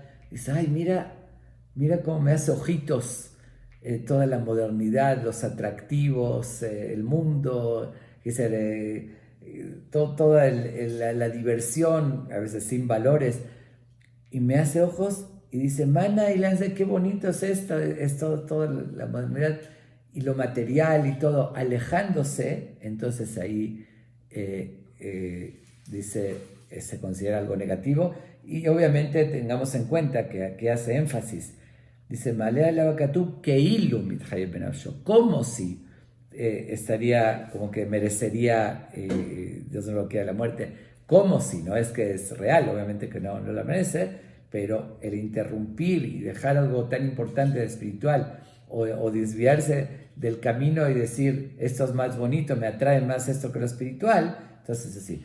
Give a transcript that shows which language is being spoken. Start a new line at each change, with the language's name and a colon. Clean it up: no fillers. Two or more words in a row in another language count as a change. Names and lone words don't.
Spanish: Dice, ay, mira cómo me hace ojitos toda la modernidad, los atractivos, el mundo, toda la diversión, a veces sin valores, y me hace ojos y dice, mana, y lanza, qué bonito es esto, toda la modernidad y lo material y todo, alejándose. Entonces ahí dice, se considera algo negativo, y obviamente tengamos en cuenta que aquí hace énfasis, dice, malea la
Hebrew: וקטו כאילו מתחייב בנפשו,
Spanish: como si estaría, como que merecería, Dios no lo quiera, la muerte, como si, no es que es real, obviamente que no la merece, pero el interrumpir y dejar algo tan importante de espiritual, o desviarse del camino y decir, esto es más bonito, me atrae más esto que lo espiritual, entonces así.